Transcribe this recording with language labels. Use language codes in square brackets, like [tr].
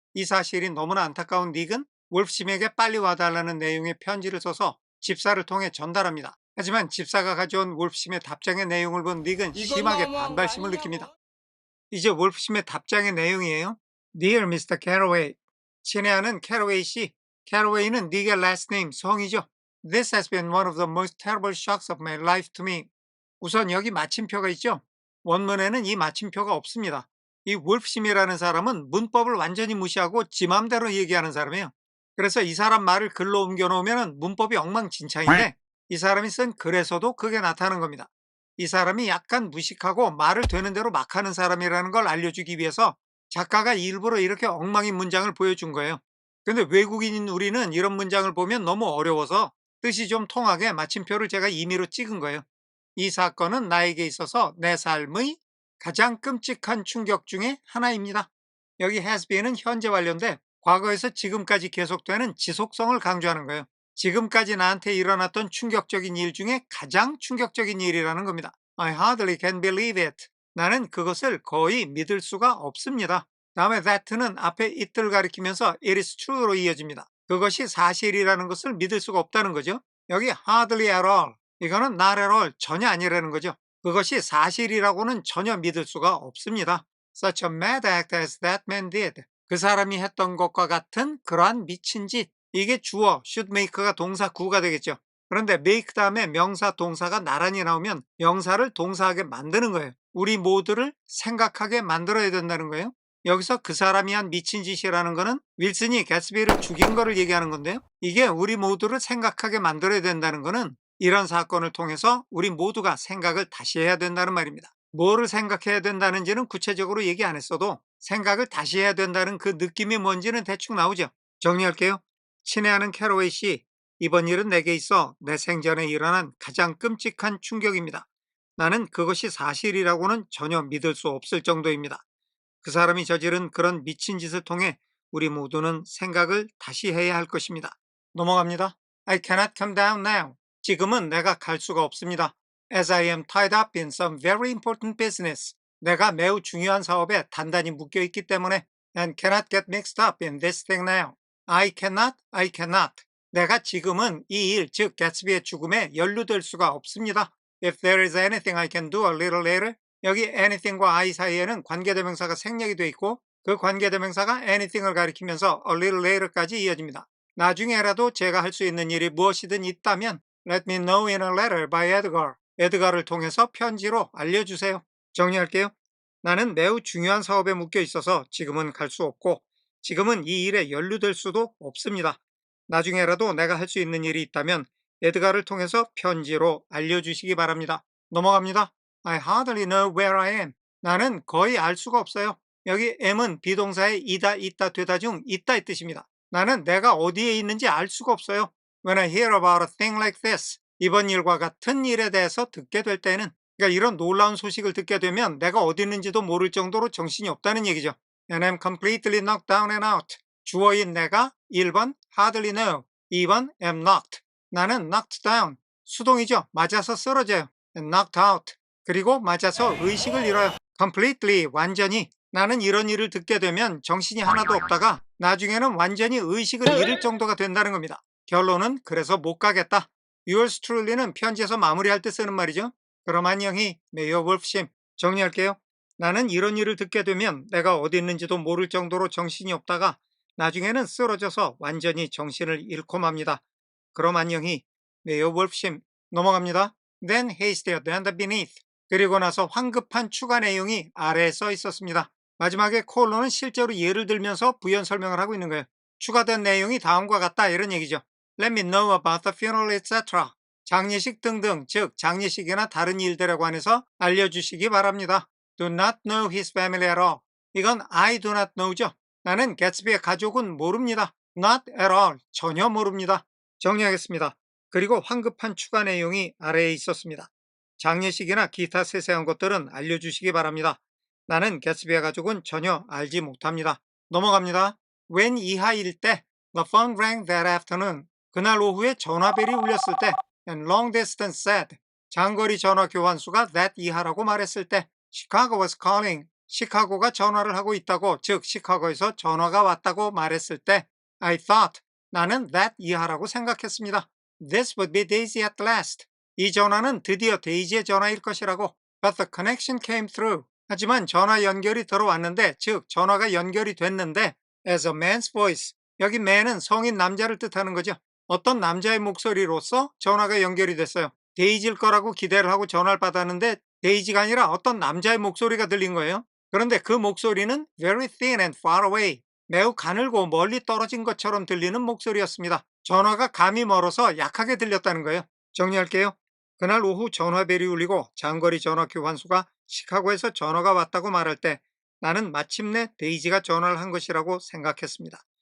[ko] 이 사실이 너무나 안타까운 닉은 wolf심에게 빨리 와달라는 내용의 편지를 써서 집사를 통해 전달합니다. 하지만 집사가 가져온 wolf심의 답장의 내용을 본 닉은 이건 심하게 너무한 거 반발심을 아니냐고? 느낍니다. 이제 wolf심의 답장의 내용이에요. [en] Dear Mr. [ko] Carraway, 친애하는 캐러웨이 씨. 캐러웨이는 닉의 last name, 성이죠. [en] This has been one of the most terrible shocks of my life to me. [ko] 우선 여기 마침표가 있죠. 원문에는 이 마침표가 없습니다. 이 wolf심이라는 사람은 문법을 완전히 무시하고 지 맘대로 얘기하는 사람이에요. 그래서 이 사람 말을 글로 옮겨 놓으면 문법이 엉망진창인데 이 사람이 쓴 글에서도 그게 나타나는 겁니다. 이 사람이 약간 무식하고 말을 되는 대로 막 하는 사람이라는 걸 알려주기 위해서 작가가 일부러 이렇게 엉망인 문장을 보여준 거예요. 근데 외국인인 우리는 이런 문장을 보면 너무 어려워서 뜻이 좀 통하게 마침표를 제가 임의로 찍은 거예요. 이 사건은 나에게 있어서 내 삶의 가장 끔찍한 충격 중에 하나입니다. 여기 has been은 현재 완료인데 과거에서 지금까지 계속되는 지속성을 강조하는 거예요. 지금까지 나한테 일어났던 충격적인 일 중에 가장 충격적인 일이라는 겁니다. [en] I hardly can believe it. [ko] 나는 그것을 거의 믿을 수가 없습니다. 다음에 that는 앞에 it를 가리키면서 [en] it is true [ko] 로 이어집니다. 그것이 사실이라는 것을 믿을 수가 없다는 거죠. 여기 [en] hardly at all. [ko] 이거는 [en] not at all. [ko] 전혀 아니라는 거죠. 그것이 사실이라고는 전혀 믿을 수가 없습니다. [en] Such a mad act as that man did. [ko] 그 사람이 했던 것과 같은 그러한 미친 짓. 이게 주어 [en] should make [ko] 가 동사 구가 되겠죠. 그런데 make 다음에 명사 동사가 나란히 나오면 명사를 동사하게 만드는 거예요. 우리 모두를 생각하게 만들어야 된다는 거예요. 여기서 그 사람이 한 미친 짓이라는 거는 윌슨이 개츠비를 죽인 거를 얘기하는 건데요. 이게 우리 모두를 생각하게 만들어야 된다는 거는 이런 사건을 통해서 우리 모두가 생각을 다시 해야 된다는 말입니다. 뭐를 생각해야 된다는지는 구체적으로 얘기 안 했어도 생각을 다시 해야 된다는 그 느낌이 뭔지는 대충 나오죠. 정리할게요. 친애하는 캐러웨이 씨, 이번 일은 내게 있어 내 생전에 일어난 가장 끔찍한 충격입니다. 나는 그것이 사실이라고는 전혀 믿을 수 없을 정도입니다. 그 사람이 저지른 그런 미친 짓을 통해 우리 모두는 생각을 다시 해야 할 것입니다. 넘어갑니다. [en] I cannot come down now. [ko] 지금은 내가 갈 수가 없습니다. [en] As I am tied up in some very important business. [ko] 내가 매우 중요한 사업에 단단히 묶여 있기 때문에 [en] and cannot get mixed up in this thing now. I cannot. [ko] 내가 지금은 이 일, 즉 개츠비의 죽음에 연루될 수가 없습니다. [en] If there is anything I can do a little later. [ko] 여기 anything과 I 사이에는 관계대명사가 생략이 돼 있고 그 관계대명사가 anything을 가리키면서 a little later까지 이어집니다. 나중에라도 제가 할 수 있는 일이 무엇이든 있다면 [en] Let me know in a letter by Edgar. [ko] 에드가를 통해서 편지로 알려주세요. 정리할게요. 나는 매우 중요한 사업에 묶여 있어서 지금은 갈 수 없고 지금은 이 일에 연루될 수도 없습니다. 나중에라도 내가 할 수 있는 일이 있다면 에드가를 통해서 편지로 알려주시기 바랍니다. 넘어갑니다. [en] I hardly know where I am. [ko] 나는 거의 알 수가 없어요. 여기 am은 비동사의 이다, 있다, 되다 중 있다 이 뜻입니다. 나는 내가 어디에 있는지 알 수가 없어요. [en] When I hear about a thing like this, [ko] 이번 일과 같은 일에 대해서 듣게 될 때는, 그러니까 이런 놀라운 소식을 듣게 되면 내가 어디 있는지도 모를 정도로 정신이 없다는 얘기죠. [en] And I'm completely knocked down and out. [ko] 주어인 내가 1번 [en] hardly know, [ko] 2번 [en] am knocked. [ko] 나는 [en] knocked down, [ko] 수동이죠. 맞아서 쓰러져요. [en] And knocked out. [ko] 그리고 맞아서 의식을 잃어요. completely, 완전히. 나는 이런 일을 듣게 되면 정신이 하나도 없다가 나중에는 완전히 의식을 잃을 정도가 된다는 겁니다. 결론은 그래서 못 가겠다. [en] yours truly [ko] 는 편지에서 마무리할 때 쓰는 말이죠. 그럼 안녕히 메이어 wolf심. 정리할게요. 나는 이런 일을 듣게 되면 내가 어디 있는지도 모를 정도로 정신이 없다가 나중에는 쓰러져서 완전히 정신을 잃고 맙니다. 그럼 안녕히 메이어 wolf심. 넘어갑니다. [en] Then haste at the beneath. [ko] 그리고 나서 황급한 추가 내용이 아래에 써 있었습니다. 마지막에 콜론은 실제로 예를 들면서 부연 설명을 하고 있는 거예요. 추가된 내용이 다음과 같다 이런 얘기죠. [en] Let me know about the funeral, etc. [ko] 장례식 등등, 즉 장례식이나 다른 일들에 관해서 알려주시기 바랍니다. [en] Do not know his family at all. [ko] 이건 [en] I do not know죠. [ko] 나는 개츠비의 가족은 모릅니다. [en] Not at all. [ko] 전혀 모릅니다. 정리하겠습니다. 그리고 황급한 추가 내용이 아래에 있었습니다. 장례식이나 기타 세세한 것들은 알려주시기 바랍니다. 나는 개츠비의 가족은 전혀 알지 못합니다. 넘어갑니다. when 이하일 때 [en] The phone rang that afternoon. [ko] 그날 오후에 전화벨이 울렸을 때 [en] and long distance said. [ko] 장거리 전화 교환수가 that 이하라고 말했을 때 [en] Chicago was calling. [ko] 시카고가 전화를 하고 있다고, 즉 시카고에서 전화가 왔다고 말했을 때 [en] I thought. [ko] 나는 that 이하라고 생각했습니다. [en] This would be Daisy at last. [ko] 이 전화는 드디어 데이지의 전화일 것이라고. [en] But the connection came through. [ko] 하지만 전화 연결이 들어왔는데, 즉 전화가 연결이 됐는데 [en] as a man's voice. [ko] 여기 man은 성인 남자를 뜻하는 거죠. 어떤 남자의 목소리로서 전화가 연결이 됐어요. 데이지일 거라고 기대를 하고 전화를 받았는데 데이지가 아니라 어떤 남자의 목소리가 들린 거예요. 그런데 그 목소리는 [en] very thin and far away. [ko] 매우 가늘고 멀리 떨어진 것처럼 들리는 목소리였습니다. 전화가 감이 멀어서 약하게 들렸다는 거예요. 정리할게요. 그날 오후 전화벨이 울리고 장거리 전화 교환수가 시카고에서 전화가 왔다고 말할 때 나는 마침내 데이지가 전화를 한 것이라고 생각했습니다.